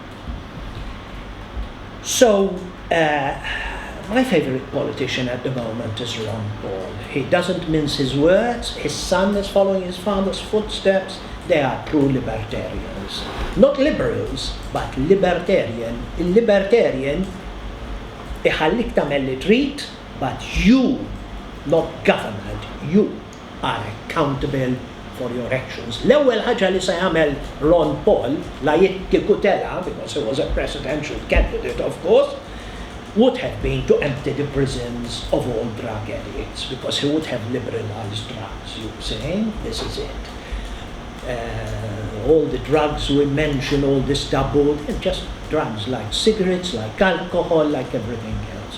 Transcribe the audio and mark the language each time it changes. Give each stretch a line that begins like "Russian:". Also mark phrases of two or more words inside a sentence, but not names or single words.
English: So, my favorite politician at the moment is Ron Paul. He doesn't mince his words. His son is following his father's footsteps. They are true libertarians. Not liberals, but libertarian.
Maltese: Il-libertarian iħallik tagħmel li trid,
English: but you, not government, you are accountable for your actions.
Maltese: L-ewwel ħaġa li se jagħmel Ron Paul, la jittikutela,
English: because he was a presidential candidate, of course, would have been to empty the prisons of all drug addicts, because he would have liberalized drugs, you see? This is it. All the drugs we mention, all this taboo, they're just drugs like cigarettes, like alcohol, like everything else.